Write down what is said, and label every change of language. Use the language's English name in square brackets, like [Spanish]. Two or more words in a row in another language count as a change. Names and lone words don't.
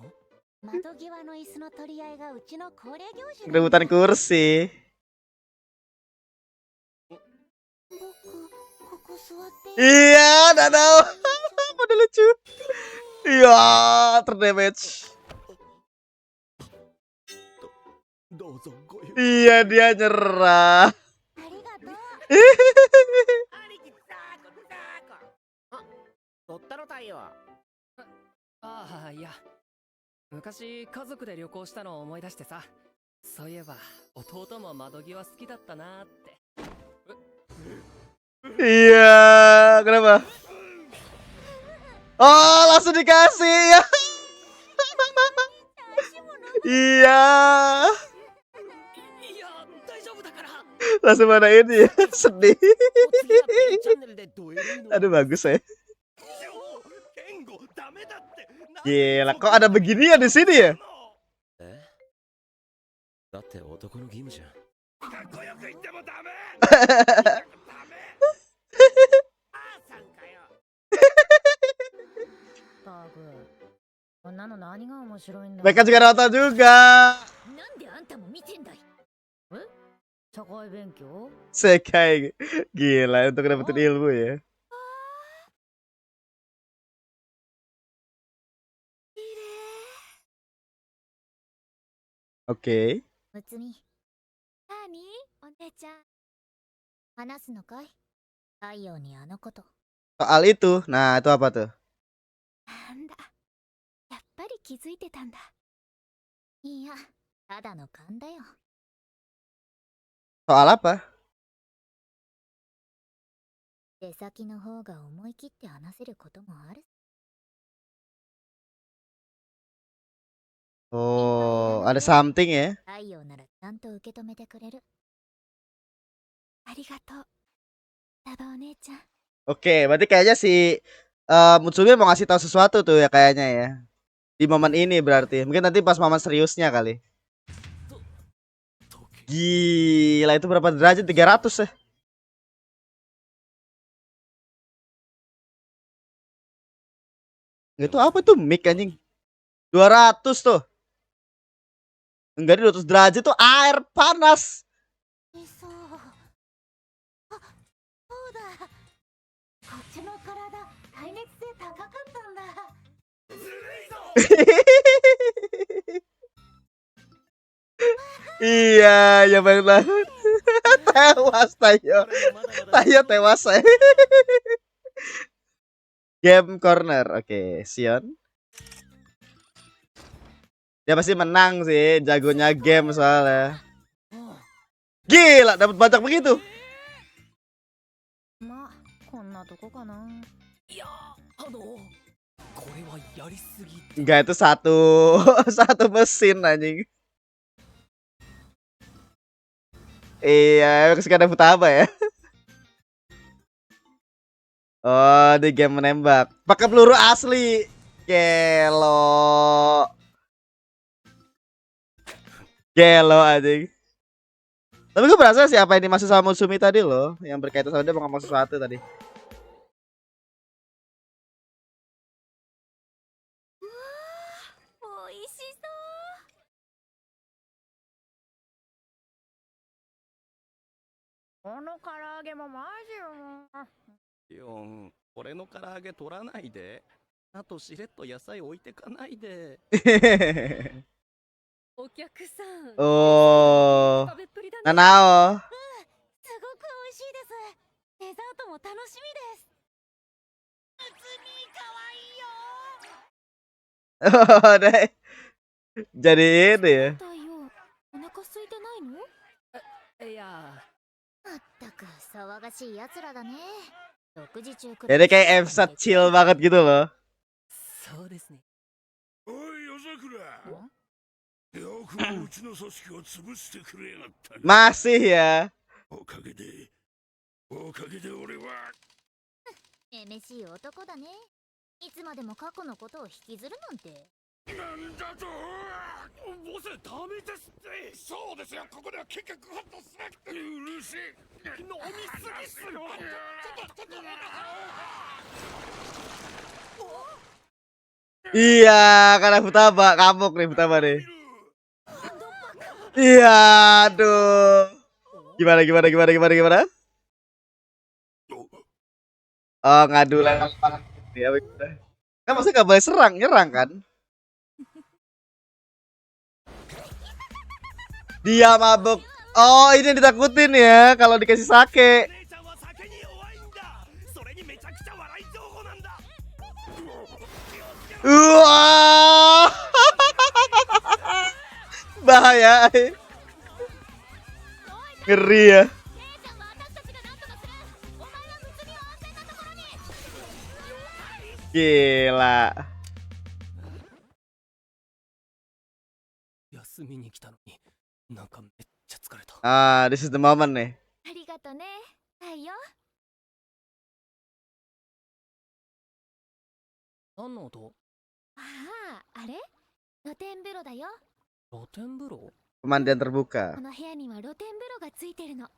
[Indonesian] Rebutan kursi. Iya, Nanao. Pada lucu. Iya, terdamage. [Japanese] どうぞごゆっくり。 [Indonesian] Iya, dia nyerah. [Japanese] ありがとう。兄貴ザーコザーコ。あ、取ったの太陽。ああ、いや。昔家族で旅行したのを思い出してさ。そういえば弟も窓際好きだったなーって。 [Indonesian] Iya, kenapa? Oh, langsung dikasih ya. Iya, [Japanese] いや、大丈夫だから。 [Indonesian] langsung mana ini ya. Sedih. [Japanese] 次は B チャンネルでドエルの。 [Indonesian] Aduh, bagus ya. [Japanese] ケンゴダメだって。 [Indonesian] Gila, kok ada beginian di sini ya? [Japanese] え、だって男の義務じゃん。かっこよく言ってもダメ。ダメ。あーさんかよ。バグ。こんなの何が面白いんだ。 Mereka juga nonton juga. なんであんたも見てんだい。え？社会勉強？ Sekai. [Indonesian] Gila, untuk dapetin ilmu ya. [Japanese] 綺麗。 [Indonesian] Oke. [Japanese] むつみ。なに？お姉ちゃん。話すのかい？太陽にあのこと。 [Indonesian] Soal itu, nah itu apa tuh? [Japanese] なんだ。やっぱり気づいてたんだ。いや、ただの勘だよ。 [Indonesian] Soal apa? [Japanese] 出先の方が思い切って話せることもある。 [Indonesian] Oh, ada something ya? [Japanese] 太陽ならちゃんと受け止めてくれる。ありがとう。タバお姉ちゃん。 [Indonesian] Oke, berarti kayaknya si Mutsumi mau ngasih tahu sesuatu tuh ya kayaknya ya. Di momen ini berarti. Mungkin nanti pas momen seriusnya kali. Gila, itu berapa derajat? 300 ya? Itu apa tuh mic anjing? 200 tuh. Enggak, di 200 derajat tuh air panas. [Japanese] そう。あ、そうだ。こっちの体、耐熱性高かったんだ。 [Indonesian] Iya, ya banget. Tewas Tayo. Tayo tewas saya. [English] Game corner. [Indonesian] Oke, Sion. Dia pasti menang sih, jagonya game soalnya. Gila, dapat banyak begitu. [Japanese] まあ、こんなとこかな。いや、これはやりすぎ。 [Indonesian] Enggak, itu satu satu mesin anjing. Iya, kesukaan Futaba ya. Oh, di game menembak. Pakai peluru asli. Gelo. Gelo anjing. Tapi gue berasa siapa yang dimaksud sama Mutsumi tadi loh, yang berkaitan sama dia mau ngomong sesuatu tadi. [Japanese] おいしそう。この唐揚げもマジよ。ヨン、俺の唐揚げ取らないで。あとしれっと野菜置いてかないで。お客さん。 [Indonesian] Oh, [Japanese] 食べっぷりだね。 Nanao. すごく美味しいです。デザートも楽しみです。むつみかわいいよ。 [Indonesian] Oh, deh. Jadi ini ya. [Japanese] 太陽、お腹空いてないの？いや。まったく騒がしい奴らだね。6時中く [Indonesian] Jadi kayak episode chill banget gitu loh. [Japanese] そうですね。おい夜桜、よくもうちの組織を潰してくれやがったな。 [Indonesian] Masih ya. [Japanese] おかげで俺はめめしい男だね。いつまでも過去のことを引きずるなんて。なんだと。ボスダメですって。そうですよ、ここでは結局ホッとする。うるせえ。飲みすぎっすよ。 [Indonesian] Iya, karena Futaba kamuk nih Futaba nih. Iya, aduh. Gimana? Oh, ngadu lewat. Ya, Kan maksudnya nggak boleh serang, nyerang kan? Dia mabuk. Oh, ini yang ditakutin ya kalau dikasih sake. [Japanese] 姉ちゃんは酒に弱いんだ。それにめちゃくちゃ笑い上手なんだ。 [Indonesian] Wah. Bahaya. Ngeri ya. [Japanese] 姉ちゃんは私たちが何とかする。お前は睦みを安全なところに。 [Indonesian] Gila. [Japanese] 休みに来たのになんかめっちゃ疲れた。 [English] Ah, this is the moment nih. [Japanese] ありがとね、太陽。何の音？ああ、あれ露天風呂だよ。露天風呂？ [Indonesian] Pemandian terbuka. [Japanese] この部屋には露天風呂がついてるの。